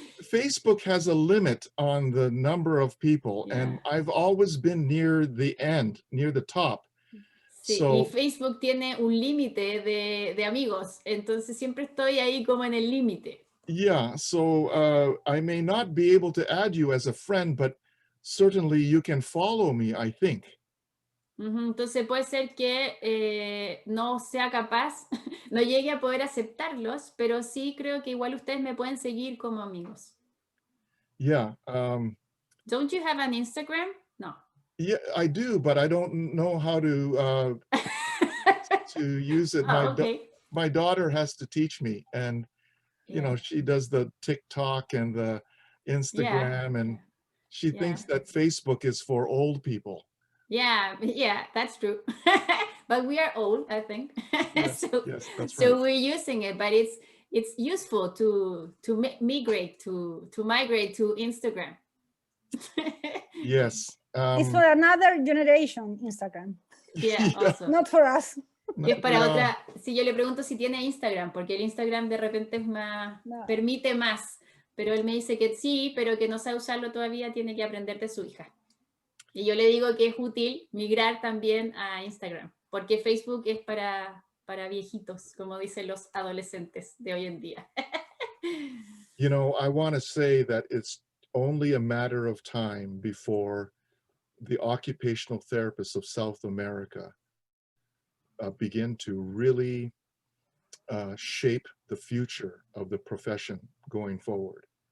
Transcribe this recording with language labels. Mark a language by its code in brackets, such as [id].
[en] Facebook has a limit on the number of people, and I've always been near the end, near the top. [es] Sí, [en] So, [es] y Facebook tiene un límite de amigos, entonces siempre estoy ahí como en el límite. [en] yeah, so I may not be able to add you as a friend, but certainly you can follow me, I think. [es] Entonces puede ser que no sea capaz, no llegue a poder aceptarlos, pero sí creo que igual ustedes me pueden seguir como amigos. [en] Yeah. Don't you have an Instagram? No. Yeah, I do, but I don't know how to use it. Oh, okay. My daughter has to teach me, and you know, she does the TikTok and the Instagram, and she thinks that Facebook is for old people. Yeah, that's true. But we are old, I think. Yes, yes, that's so right. we're using it, but it's useful to migrate to Instagram. Yes. It's for another generation, Instagram. Yeah, also. Not for us. [es] Es para otra. Si yo le pregunto si tiene Instagram, porque el Instagram de repente es más, permite más, pero él me dice que sí, pero que no sabe usarlo todavía, tiene que aprender de su hija. Y yo le digo que es útil migrar también a Instagram, porque Facebook es para viejitos, como dicen los adolescentes de hoy en día. [en] You know, I want to say that it's only a matter of time before the occupational therapists of South America begin to really shape the future of the profession going forward.